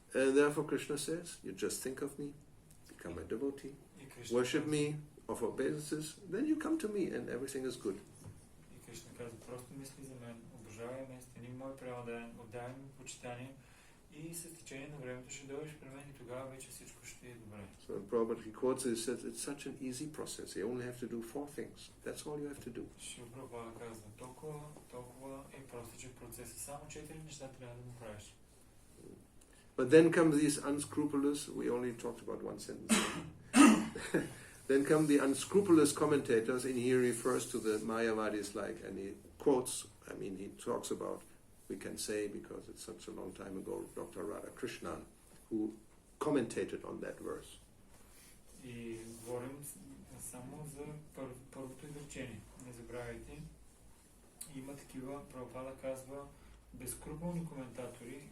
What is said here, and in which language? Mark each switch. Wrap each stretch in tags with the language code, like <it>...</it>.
<en>And therefore Krishna says, you just think of me, become a devotee, worship me, offer obeisances, then you come to me and everything is good.</en> <bg>И Кришна казва, просто мисли за мен, обожавай ме, стани мой преоден, отдай ми почитание и с течение на времето ще дойдеш при мен и тогава вече всичко ще е добре.</bg> <en>So Prabhupada, he quotes it, he says, it's such an easy process. You only have to do 4 things. That's all you have to do.</en> <bg>Шрила Прабхупада казва, толкова е простичък процес и само 4 неща трябва да го правиш.</bg> <en>But then come these unscrupulous, we only talked about one sentence. Then come the unscrupulous commentators, and he refers to the Mayavadis and he quotes, he talks about, we can say, because it's such a long time ago, Dr. Radhakrishnan, who commentated on that verse.</en> <bg>И говорим само за първото изречение. Не забравяйте, има такива, Прабхупада казва, безскрупулни коментатори.</bg>